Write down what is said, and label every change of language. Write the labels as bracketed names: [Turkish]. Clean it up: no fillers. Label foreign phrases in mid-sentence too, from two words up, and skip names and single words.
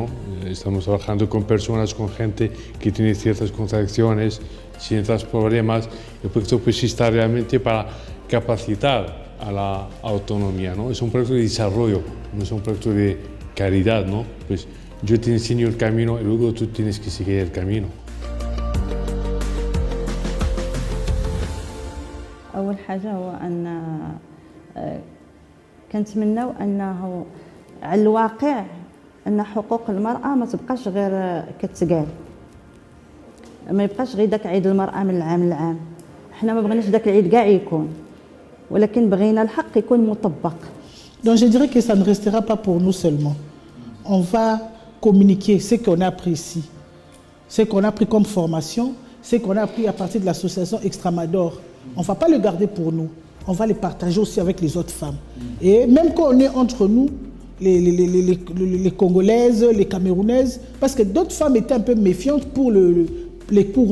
[Spanish] Estamos trabajando con personas, con gente que tiene ciertas contradicciones, ciertos problemas. El proyecto pues está realmente para capacitar a la autonomía, ¿no? Es un proyecto de desarrollo, no es un proyecto de caridad, ¿no? Pues yo te enseño el camino y luego tú tienes que seguir el camino. [Arabic] أول حاجة هو أن كنتمناو أنه على الواقع أن حقوق المرأة ما تبقاش غير كتقال، ما يبقاش غير داك عيد المرأة من العام لعام. حنا ما بغيناش داك العيد كاع يكون، ولكن بغينا الحق يكون مطبق. [French] Donc je dirais que ça ne restera pas pour nous seulement. On va communiquer ce qu'on a appris ici, ce qu'on a appris comme formation, ce qu'on a appris à partir de l'association Extramador. On ne va pas le garder pour nous, on va le partager aussi avec les autres femmes. Et même quand on est entre nous, les Congolaises, les Camerounaises, parce que d'autres femmes étaient un peu méfiantes pour les cours.